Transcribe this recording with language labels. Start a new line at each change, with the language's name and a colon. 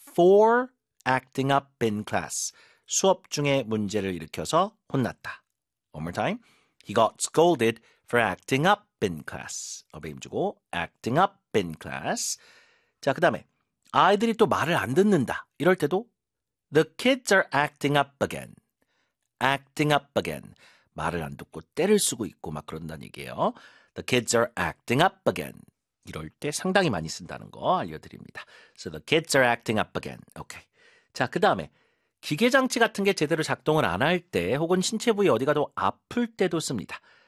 English: for acting up in class.
Korean: 수업 중에 문제를 일으켜서 혼났다.
English: One more time. He got scolded for acting up in class.
Korean: 어베임 주고
English: acting up in class.
Korean: 자, 그다음에 아이들이 또 말을 안 듣는다. 이럴 때도
English: The kids are acting up again. Acting up again.
Korean: 말을 안 듣고 떼를 쓰고 있고 막 그런다는 얘기예요.
English: The kids are acting up again.
Korean: 이럴 때 상당히 많이 쓴다는 거 알려드립니다.
English: So the kids are acting up again. Okay.
Korean: 자, 그다음에 기계장치 같은 게 제대로 작동을 안할 때, 혹은 신체 부위 어디가 더 아플 때도 씁니다.